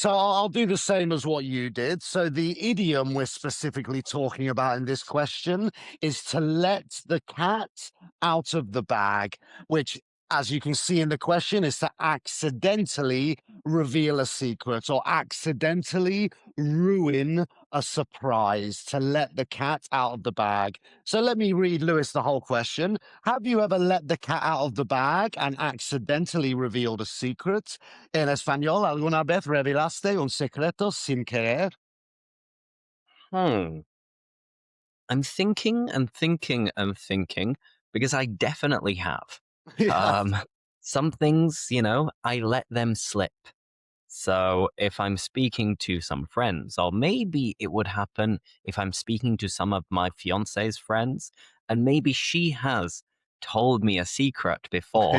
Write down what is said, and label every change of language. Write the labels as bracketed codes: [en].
[en] So I'll do the same as what you did. So the idiom we're specifically talking about in this question is to let the cat out of the bag, which, as you can see in the question, is to accidentally reveal a secret or accidentally ruin a surprise, to let the cat out of the bag. So let me read, Lewis, the whole question. Have you ever let the cat out of the bag and accidentally revealed a secret? [es] En español, ¿alguna vez revelaste un secreto sin querer? Hmm. [en] I'm thinking and thinking and thinking because I definitely have. Yeah. Um, some things, I let them slip. So if I'm speaking to some friends, or maybe it would happen if I'm speaking to some of my fiance's friends, and maybe she has told me a secret before